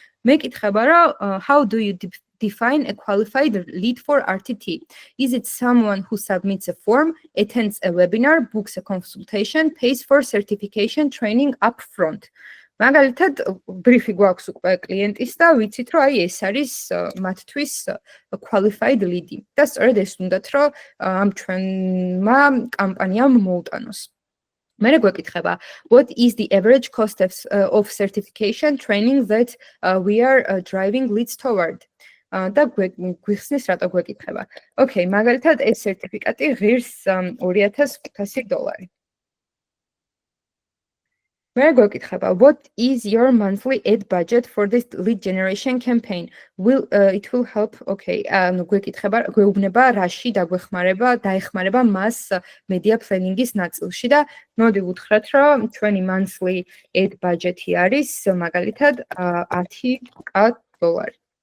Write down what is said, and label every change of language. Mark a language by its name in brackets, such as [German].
[Georgian] მეკითხება რომ [English] how do you define a qualified lead for RTT? Is it someone who submits a form, attends a webinar, books a consultation, pays for certification training up front? [Georgian] მაგალითად, ბრიფი გვაქვს უკვე კლიენტის და ვიცით რომ აი ეს არის მათთვის qualified lead-ი. და სწორედ ეს უნდათ რომ ამ ჩვენმა კამპანიამ მოუტანოს. მერე გვეკითხება, [English] what is the average cost of certification training that we are driving leads toward? [Georgian] და გვიხსნის რატო გვეკითხება. Okay, მაგალითად ეს სერტიფიკატი ღირს $2500. მე გვეკითხება, [English] what is your monthly ad budget for this lead generation campaign? It will help. [Georgian] Okay, ანუ გვეკითხება, გვეუბნება რაში დაეხმარება მას media planning-ის ნაწილში და მოდი ვუთხრათ, რომ ჩვენი monthly ad budget-ი არის მაგალითად 10k $.